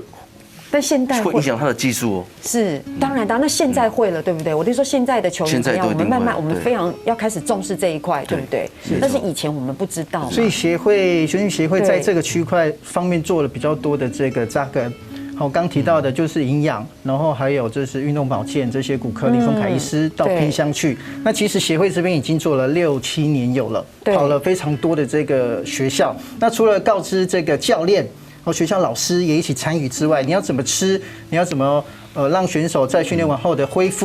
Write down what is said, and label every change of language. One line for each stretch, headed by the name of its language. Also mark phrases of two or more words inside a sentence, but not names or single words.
Chinese: 但現在會影響他的技術哦。是，當然，那現在會了，對不對？我就說現在的球員怎樣，我們慢慢，我們非常要開始重視這一塊，對不對？但是以前我們不知道。所以球員協會在這個區塊方面做了比較多的這個扎根。好，刚提到的就是营养，然后还有就是运动保健这些骨科李凤凯医师到偏乡去。那其实协会这边已经做了6、7年有了，跑了非常多的这个学校。那除了告知这个教练和学校老师也一起参与之外，你要怎么吃，你要怎么让选手在训练完后的恢复，